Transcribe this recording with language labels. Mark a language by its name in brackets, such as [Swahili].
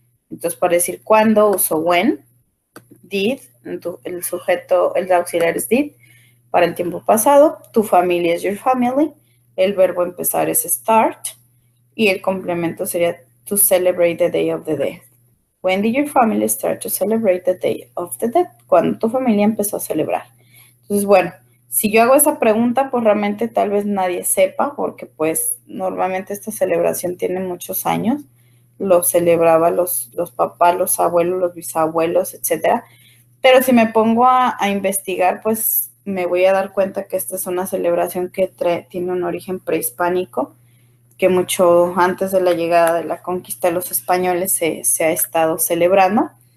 [Spanish] Entonces, para decir cuándo, uso when, did, el sujeto, el auxiliar es did, para el tiempo pasado, tu familia es your family, el verbo empezar es start, y el complemento sería [English] to celebrate the day of the dead. When did your family start to celebrate the day of the dead? [Spanish] ¿Cuándo tu familia empezó a celebrar? Entonces, bueno, si yo hago esa pregunta, pues realmente tal vez nadie sepa, porque pues normalmente esta celebración tiene muchos años, lo celebraba los papás, los abuelos, los bisabuelos, etcétera. Pero si me pongo a investigar, pues me voy a dar cuenta que esta es una celebración que tiene un origen prehispánico, que mucho antes de la llegada de la conquista de los españoles se ha estado celebrando.